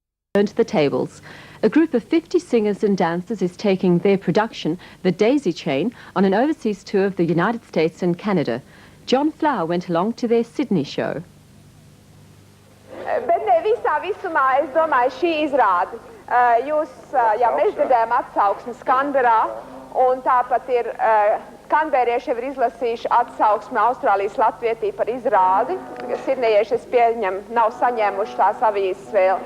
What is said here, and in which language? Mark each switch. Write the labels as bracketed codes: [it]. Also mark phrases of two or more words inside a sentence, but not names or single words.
[en] to the tables. A group of 50 singers and dancers is taking their production, The Daisy Chain, on an overseas tour of the United States and Canada. John Flower went along to their Sydney show. [lv] Bet ne visā visumā, es domāju, šī izrāde. Jūs jau mēs dzirdējām atsauksmes Kanberā, un tāpat ir kanbērieši jau ir izlasījuši atsauksmi Austrālijas Latvietī par izrādi. Sidnejieši, es pieņemu, nav saņēmuši tās avīzes vēl.